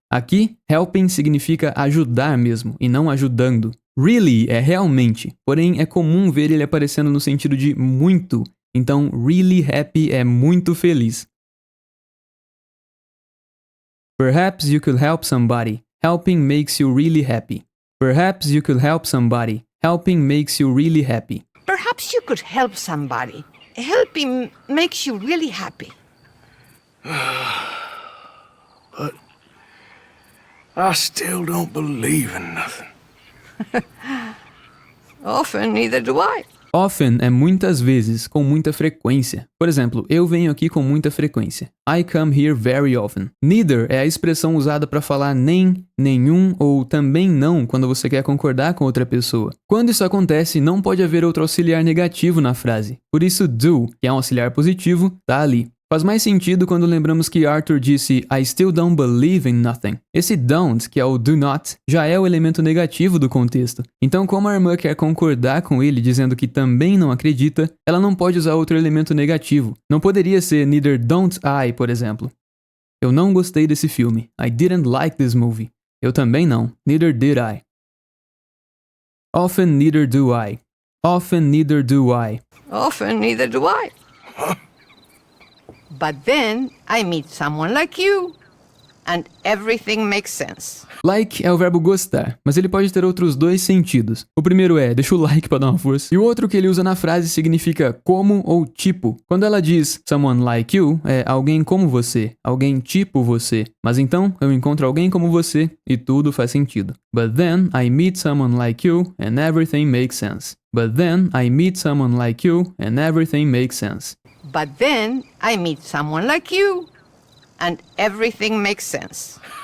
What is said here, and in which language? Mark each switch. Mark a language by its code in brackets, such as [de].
[pt] Aqui, helping significa ajudar mesmo, e não ajudando. Really é realmente, porém é comum ver ele aparecendo no sentido de muito. Então, [en] really happy [pt] é muito feliz. [en] Perhaps you could help somebody. Helping makes you really happy. Perhaps you could help somebody. Helping makes you really happy. Perhaps you could help somebody. Helping makes you really happy. But I still don't believe in nothing. Often, neither do I. [pt] Often é muitas vezes, com muita frequência. Por exemplo, eu venho aqui com muita frequência. [en] I come here very often. [pt] Neither é a expressão usada para falar nem, nenhum ou também não quando você quer concordar com outra pessoa. Quando isso acontece, não pode haver outro auxiliar negativo na frase. Por isso, do, que é um auxiliar positivo, tá ali. Faz mais sentido quando lembramos que Arthur disse [en] I still don't believe in nothing. [pt] Esse don't, que é o do not, já é o elemento negativo do contexto. Então, como a irmã quer concordar com ele dizendo que também não acredita, ela não pode usar outro elemento negativo. Não poderia ser [en] neither don't I, [pt] por exemplo. Eu não gostei desse filme. [en] I didn't like this movie. [pt] Eu também não. [en] Neither did I. Often neither do I. Often neither do I. Often, neither do I. But then I meet someone like you, and everything makes sense. [pt] Like é o verbo gostar, mas ele pode ter outros dois sentidos. O primeiro é deixa o like pra dar uma força. E o outro que ele usa na frase significa como ou tipo. Quando ela diz [en] someone like you, [pt] é alguém como você, alguém tipo você. Mas então eu encontro alguém como você e tudo faz sentido. [en] But then I meet someone like you and everything makes sense. But then I meet someone like you and everything makes sense. But then I meet someone like you, and everything makes sense.